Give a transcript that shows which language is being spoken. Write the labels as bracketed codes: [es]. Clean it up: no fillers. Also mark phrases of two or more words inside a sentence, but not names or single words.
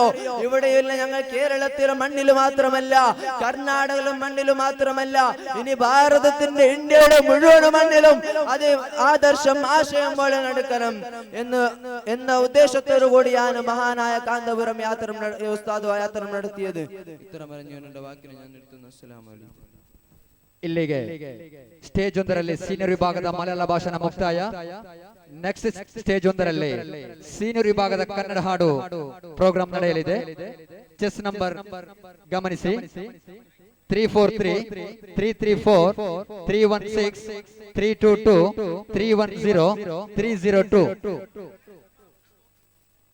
[ml] ഇവിടെയുള്ള ഞങ്ങൾ കേരളത്തിലെ മണ്ണിൽ മാത്രമല്ല, കർണാടകയിലെ മണ്ണിൽ മാത്രമല്ല, ഇനി ഭാരതത്തിന്റെ ഇന്ത്യയുടെ മുഴുവൻ മണ്ണിലും അത് ആദർശം ആശയം പോലെ നടക്കണം എന്ന ഉദ്ദേശത്തോടു കൂടിയാണ് മഹാനായ കാന്തപുരം ഉസ്താദ് യാത്ര നടത്തിയത്. ഇത്തരം പറഞ്ഞു ವಾಕ್ಯ ನಾನು ನಿರ್ത്തുന്നു. [ar] السلام عليكم. [kn] ಇಲ್ಲಿಗೆ ಸ್ಟೇಜ್ ಒಂದರಲ್ಲಿ ಸೀನಿಯರ್ ವಿಭಾಗದ ಮಲಯಾಳ ಭಾಷಣ ಮುಕ್ತಾಯ. [en] next stage [kn] ಒಂದರಲ್ಲಿ ಸೀನಿಯರ್ ವಿಭಾಗದ ಕನ್ನಡ ಹಾಡು ಪ್ರೋಗ್ರಾಂ ನಡೆಯಲಿದೆ. [en] chest number [kn] ಗಮನಿಸಿ 343 334 316 322 310 302.